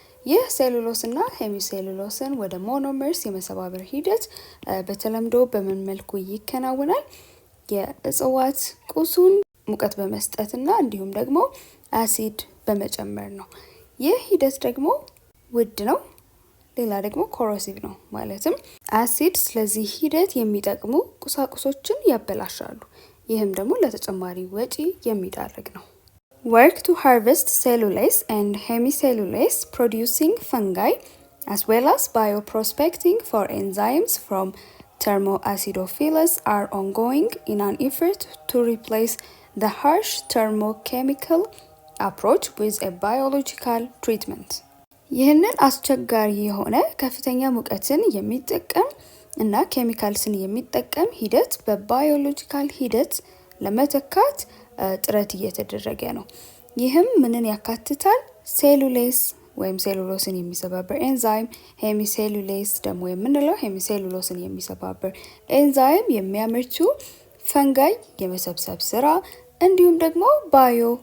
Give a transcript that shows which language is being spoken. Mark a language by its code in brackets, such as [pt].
[am] ይህ ሴሉሎስ እና ሄሚሴሉሎስን ወደ ሞኖመርስ የመሰባበር ሂደት በተለምዶ በምን መልኩ ይከናወናል? የእጽዋት ቁሱን ሙቀት በመስጠትና እንዲሁም ደግሞ አሲድ በመጨመር ነው። ይህ ሂደት ደግሞ ውድ ነው። ሌላ ደግሞ ኮሮሲቭ ነው። ማለትም አሲድ ስለዚህ ሂደት የሚጠቅሙ ቁሳቁሶችን ያበላሻሉ። ይህም ደግሞ ለተጨማሪ ወጪ የሚዳርግ ነው። [en] work to harvest cellulose and hemicellulose producing fungi as well as bioprospecting for enzymes from thermoacidophilus are ongoing in an effort to replace the harsh thermochemical approach with a biological treatment. [am] ይህንን አስቸጋሪ የሆነ ከፍተኛ ሙቀትን የሚጠቀም እና ኬሚካልስን የሚጠቀም ሂደት በባዮሎጂካል ሂደት ለመተካት ጥረት እየተደረገ ነው። ይህም ምንን ያካትታል? ሴሉሌስ ወይም ሴሉሎስን የሚሰባበር ኤንዛይም፣ ሄሚሴሉሌስ ደግሞ የምንለው ሄሚሴሉሎስን የሚሰባበር ኤንዛይም የሚያመርቱ ፈንጋይ የመሰብሰብ ስራ እንዲሁም ደግሞ ባዮ